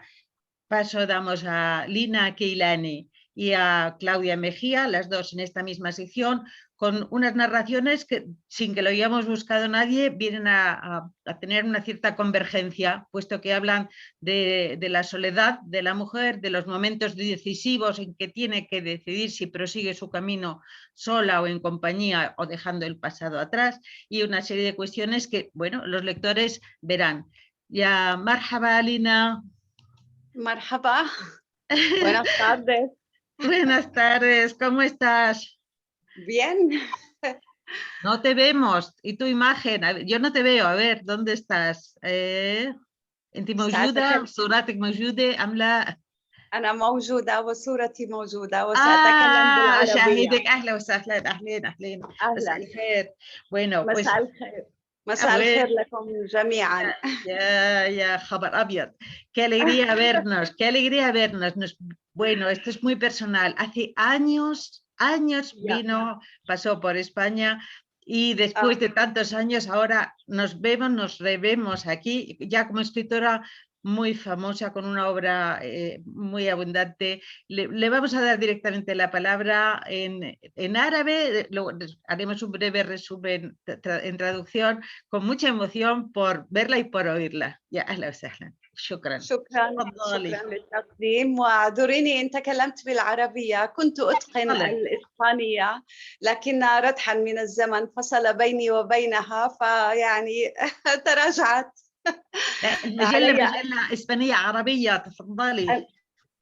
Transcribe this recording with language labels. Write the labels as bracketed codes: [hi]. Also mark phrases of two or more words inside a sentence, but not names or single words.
[es] Paso damos a Lina Keilani y a Claudia Mejía, las dos en esta misma sección, con unas narraciones que, sin que lo hayamos buscado nadie, vienen a tener una cierta convergencia, puesto que hablan de la soledad de la mujer, de los momentos decisivos en que tiene que decidir si prosigue su camino sola o en compañía o dejando el pasado atrás, y una serie de cuestiones que, bueno, los lectores verán. Ya, [ar] marhaba, Lina. Marhaba. [es] Buenas tardes. Buenas tardes, ¿cómo estás? Bien. No te vemos. ¿Y tu imagen? Yo no te veo. A ver, ¿dónde estás? [ar] ¿انت موجودة؟ صورتك موجودة أم لا؟ أنا موجودة وصورتي موجودة وسأتكلم بالعربية. أشاهدك. أهلا وسهلا. أهلين. مساء الخير. [es] Bueno, pues [ar] مساء الخير. مساء الخير لكم جميعا. Ya, خبر أبيض. [es] Qué alegría vernos, qué alegría vernos. Bueno, esto es muy personal. Hace años vino, pasó por España, y después de tantos años ahora nos vemos, nos revemos aquí, ya como escritora muy famosa, con una obra muy abundante. Le vamos a dar directamente la palabra en árabe. Luego haremos un breve resumen en traducción, con mucha emoción por verla y por oírla. Ya, [ar] أهلا وسهلا. شكرا للتقديم، واعذريني إن تكلمت بالعربية، كنت أتقن الإسبانية لكن ردحا من الزمن فصل بيني وبينها، فيعني تراجعت. مجلة إسبانية عربية، تفضلي.